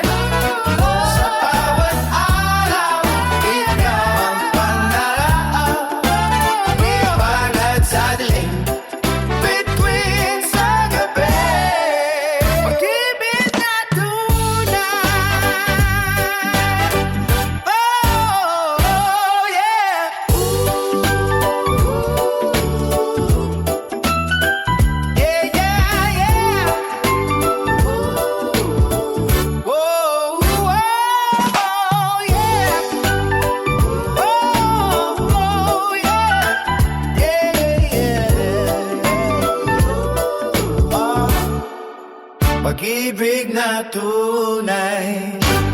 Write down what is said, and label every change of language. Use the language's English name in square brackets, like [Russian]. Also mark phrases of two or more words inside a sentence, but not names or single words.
[Filipino] Sa bawat araw, ikaw ang pangarap. Liwanag sa dilim, bituin sa gabi. Pag-ibig na tunay. [English] Oh, yeah. Yeah, yeah, yeah. Whoa, whoa, yeah. Oh, yeah. Yeah, yeah. [Filipino] Pag-ibig na tunay.